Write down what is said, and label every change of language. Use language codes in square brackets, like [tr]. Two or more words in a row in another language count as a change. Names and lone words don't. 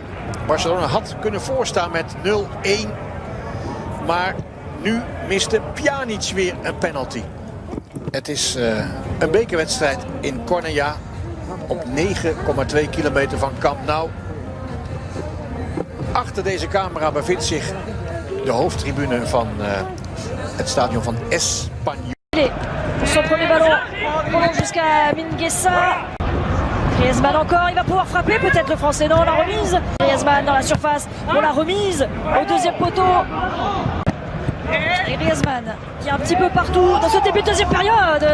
[nl] Barcelona had kunnen voorstaan met 0-1. Maar nu miste Pjanic weer een penalty. Het is een bekerwedstrijd in Cornea. Op 9,2 kilometer van Camp Nou. Achter deze camera bevindt zich de hoofdtribune van het stadion van Espanyol. [fr] Son premier ballon prolonge jusqu'à Mingueza. Griezmann encore, il va pouvoir frapper peut-être le français. Non, la remise. Griezmann dans la surface pour la remise au deuxième poteau. Et Griezmann qui est un petit peu partout dans ce début de deuxième période.